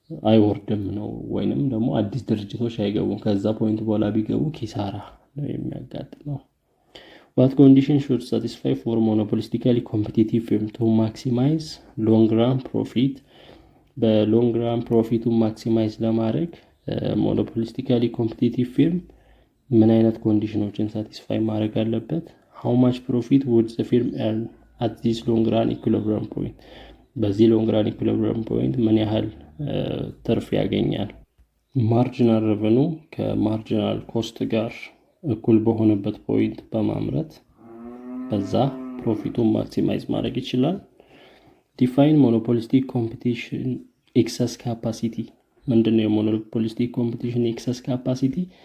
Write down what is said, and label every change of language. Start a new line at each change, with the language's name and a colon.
Amharic: አይወርድም ነው፣ ወይንም ደግሞ አዲስ ድርጅቶች አይገቡም። ከዛ ፖይንት በኋላ ቢገቡ ኪሳራ ነው የሚያጋጥመው።
English: What condition should satisfy for monopolistically competitive firm to maximize long run profit?
Amharic: በሎንግ ራን ፕሮፊቱን ማክሲማይዝ ለማድረግ ሞኖፖሊስቲካሊ ኮምፒቲቲቭ ፊርም ምን አይነት ኮንዲሽኖችን ሳቲስፋይ ማድረግ አለበት?
English: how much profit would the firm earn at this long run equilibrium point?
Amharic: በዚህ ሎንግ ራን ኢኩሊብሪየም ፖይንት ምን ያህል ትርፍ ያገኛል? ማርጂናል ሬቨኑ ከማርጂናል ኮስት ጋር እኩል በሆነበት ፖይንት በማምረት በዛ ፕሮፊቱን ማክሲማይዝ ማድረግ ይችላል።
English: ዲፋይን ሞኖፖሊስቲክ ኮምፒቲሽን ኤክሰስ ካፓሲቲ።
Amharic: ምንድነው የሞኖፖሊስቲክ ኮምፒቲሽን ኤክሰስ ካፓሲቲ?